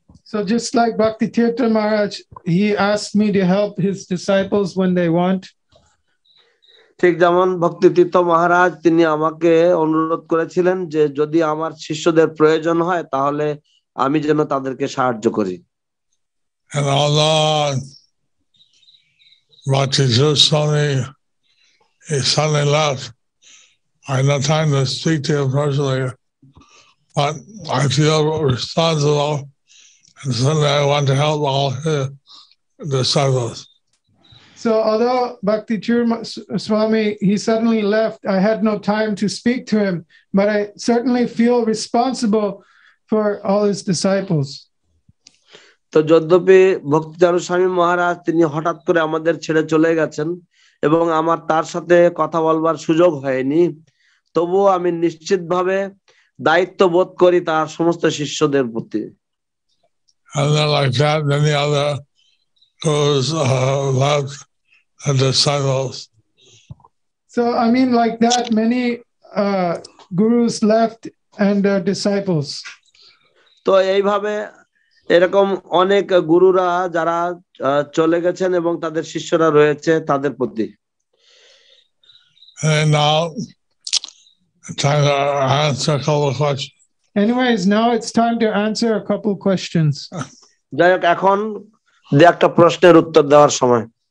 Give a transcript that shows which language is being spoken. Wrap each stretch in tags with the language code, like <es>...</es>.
<en>So just like Bhakti Tirtha Maharaj, he asked me to help his disciples when they want.</en> <bn>ঠিক যেমন ভক্তি তীর্থ মহারাজ তিনি আমাকে অনুরোধ করেছিলেন যে যদি আমার শিষ্যদের প্রয়োজন হয় তাহলে আমি যেন তাদেরকে সাহায্য করি।</bn> <en>And although Bhakti Swami he suddenly left, I had no time to speak to him personally, but I feel responsible and suddenly I want to help all his disciples. So although Bhakti Swami, he suddenly left, I had no time to speak to him, but I certainly feel responsible for all his disciples.</en> <bn>তো যদ্যপি ভক্তিচারু স্বামী মহারাজ তিনি হঠাৎ করে আমাদের ছেড়ে চলে গেছেন এবং আমার তার সাথে কথা বলবার সুযোগ হয়নি, তবুও আমি নিশ্চিতভাবে দায়িত্ব বোধ করি তার সমস্ত শিষ্যদের প্রতি।</bn> <en>Like that, many other gurus left the disciples. So I mean, like that, many gurus left and their disciples.</en> <bn>তো এইভাবে এরকম অনেক গুরুরা যারা চলে গেছেন এবং তাদের শিষ্যরা রয়েছে তাদের প্রতি।</bn> <en>And now time to answer a couple of questions. Anyways, now it's time to answer a couple questions.</en> <bn>যাই হোক এখন একটা প্রশ্নের উত্তর দেওয়ার সময়।</bn>